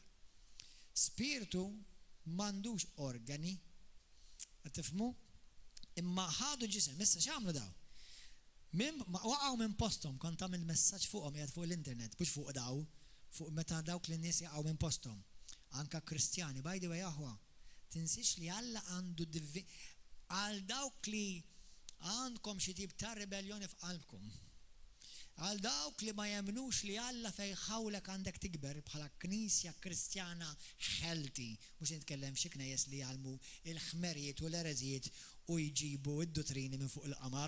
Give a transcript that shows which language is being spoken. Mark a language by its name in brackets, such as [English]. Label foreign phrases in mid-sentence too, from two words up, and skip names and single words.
[Maltese] Spiritu m'għandux organi, qed tifhmu? Imma ħadu ġisem, issa x'għamlu daw? Waqgħu minn posthom, kont tagħmel messaġġ fuqhom qiegħed fuq l-internet, mhux fuq daw, fuq meta dawk li nies jaqgħu minn posthom. Anke Kristjani, [English] by the way [Maltese] aħwa, tinsix li Alla għandu għal dawk li għandkom xi tip ta' rebellioni f'qalbkom. Għal dawk li ma jemnux li Alla fejħawlek għandek tikber bħala knisja kristjana healthy, mhux nitkellem xi knejjes li jgħalmu il-ħmerijiet u l-ereżijiet u jġibu id-dottrini minn fuq il-qamar.